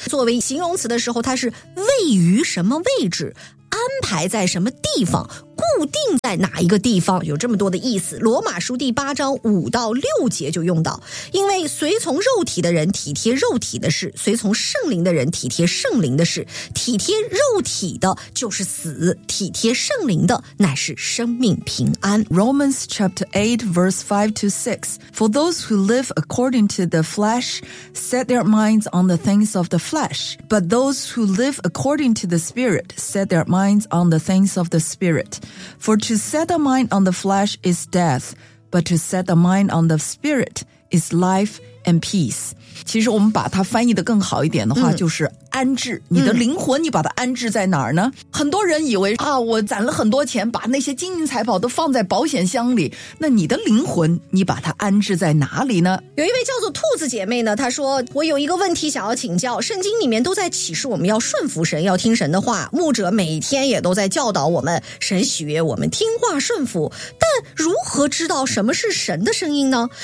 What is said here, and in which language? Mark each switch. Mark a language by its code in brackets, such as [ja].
[zh] 作为形容词的时候，它是位于什么位置，安排在什么地方，固定在哪一个地方，有这么多的意思。罗马书第八章五到六节就用到，因为随从肉体的人体贴肉体的事，随从圣灵的人体贴圣灵的事，体贴肉体的就是死，体贴圣灵的乃是生命平安。 [en] Romans chapter 8 verse 5 to 6, For those who live according to the flesh set their minds on the things of the flesh, but those who live according to the spirit set their minds on the things of the spirit. For to set a mind on the flesh is death, but to set a mind on the spirit is life and peace. [zh] 其实我们把它翻译的更好一点的话，就是安置，你的灵魂你把它安置在哪儿呢？很多人以为啊，我攒了很多钱，把那些金银财宝都放在保险箱里，那你的灵魂你把它安置在哪里呢？有一位叫做兔子姐妹呢，她说，我有一个问题想要请教，圣经里面都在启示我们要顺服神，要听神的话，牧者每天也都在教导我们，神喜悦我们听话顺服，但如何知道什么是神的声音呢？